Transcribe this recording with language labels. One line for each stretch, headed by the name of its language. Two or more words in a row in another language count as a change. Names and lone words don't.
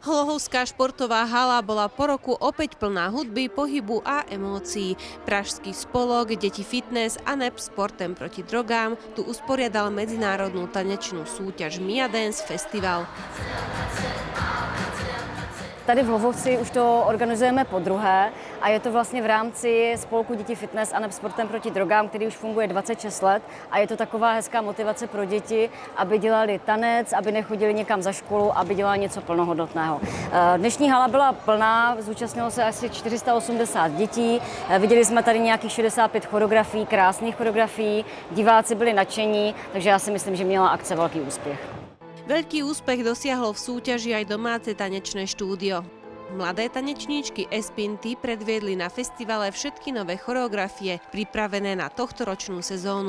Slovak: Hlohovská športová hala bola po roku opäť plná hudby, pohybu a emócií. Pražský spolok Deti fitness a NEP Sportem proti drogám tu usporiadal medzinárodnú tanečnú súťaž Mia Dance Festival.
Czech: Tady v Hlohovci už to organizujeme podruhé a je to vlastně v rámci spolku Děti fitness a NEP Sportem proti drogám, který už funguje 26 let a je to taková hezká motivace pro děti, aby dělali tanec, aby nechodili někam za školu, aby dělali něco plnohodnotného. Dnešní hala byla plná, zúčastnilo se asi 480 dětí, viděli jsme tady nějakých 65 choreografií, krásných choreografií, diváci byli nadšení, takže já si myslím, že měla akce velký úspěch.
Slovak: Veľký úspech dosiahlo v súťaži aj domáce tanečné štúdio. Mladé tanečníčky Espinty predviedli na festivale všetky nové choreografie pripravené na tohtoročnú sezónu.